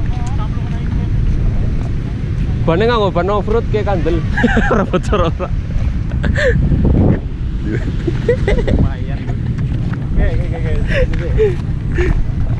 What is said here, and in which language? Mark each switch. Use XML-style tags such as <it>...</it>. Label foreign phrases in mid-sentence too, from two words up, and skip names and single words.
<jv>Bane nganggo ban off-road kayak kandel. Ora bocor ora. Lumayan. Oke.</jv>